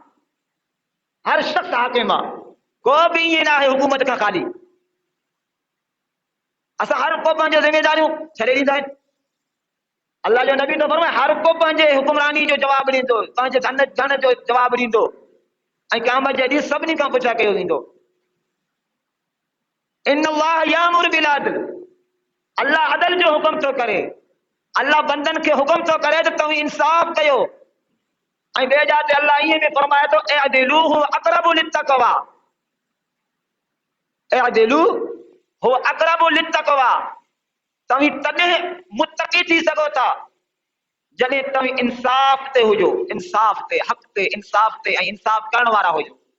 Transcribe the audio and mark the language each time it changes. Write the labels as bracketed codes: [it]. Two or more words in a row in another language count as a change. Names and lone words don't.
[sd] हर शख़्स हाकिम आहे, को बि ईअं न आहे हुकूमत खां ख़ाली। असां हर को पंहिंजूं ज़िमेदारियूं छॾे ॾींदा आहिनि। अल्लाह जो नबी तो फरमाए हर को पंहिंजे हुक्मरानी जो जवाबु ॾींदो, पंहिंजे धन जो जवाबु ॾींदो ऐं क़यामत जे ॾींहुं सभिनी खां पुछा कयो वेंदो। [ar] إن الله يأمر بالعدل, [sd] अल्लाह अदल जो हुकुम थो करे। अल्लाह बंदन खे हुकुम थो करे त तव्हां इंसाफ़ कयो। ऐं ॿिए जाते अल्लाह ईअं बि फरमाए थो, [ar] اعدلوا هو أقرب للتقوى, اعدلوا هو أقرب للتقوى, [sd] तव्हां तॾहिं मुत्तक़ी थी सघो था जॾहिं तव्हां इंसाफ़ ते हुजो, इंसाफ़ ते, हक़ ते, इंसाफ़ ते ऐं इंसाफ़ करण वारा हुजो।